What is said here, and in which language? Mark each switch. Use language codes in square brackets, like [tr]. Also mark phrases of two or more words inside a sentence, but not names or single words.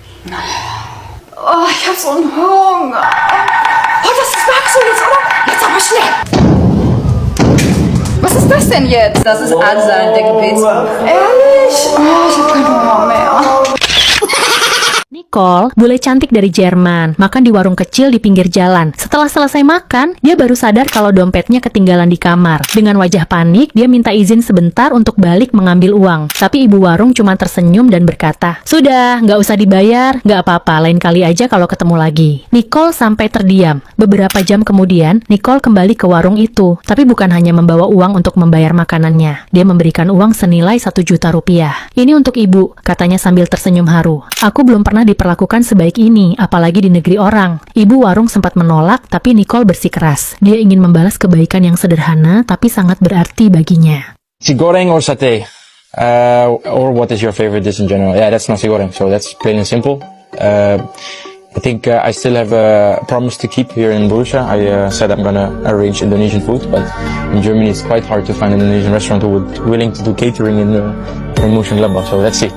[de] Oh, ich hab so einen Hunger. Oh, das ist Bakso jetzt, oder? Jetzt aber schnell. Was ist das denn jetzt? Das ist Azan, der Gebetsbuch. Ehrlich? Oh, ich hab keinen Hunger mehr. Nicole, [id] bule cantik dari Jerman, makan di warung kecil di pinggir jalan. Setelah selesai makan, dia baru sadar kalau dompetnya ketinggalan di kamar. Dengan wajah panik, dia minta izin sebentar untuk balik mengambil uang. Tapi ibu warung cuma tersenyum dan berkata, "Sudah, nggak usah dibayar, nggak apa-apa, lain kali aja kalau ketemu lagi." Nicole sampai terdiam. Beberapa jam kemudian, Nicole kembali ke warung itu. Tapi bukan hanya membawa uang untuk membayar makanannya. Dia memberikan uang senilai 1 juta rupiah. "Ini untuk ibu," katanya sambil tersenyum haru. "Aku belum pernah diperlakukan sebaik ini, apalagi di negeri orang." Ibu warung sempat menolak, tapi Nicole bersikeras. Dia ingin membalas kebaikan yang sederhana, tapi sangat berarti baginya. [en] Nasi goreng or satay? Or what is your favorite dish in general? Yeah, that's nasi goreng, so that's plain and simple. I think I still have a promise to keep here in Borussia. I said I'm gonna arrange Indonesian food, but in Germany it's quite hard to find an Indonesian restaurant who would willing to do catering in Mönchengladbach, so let's see.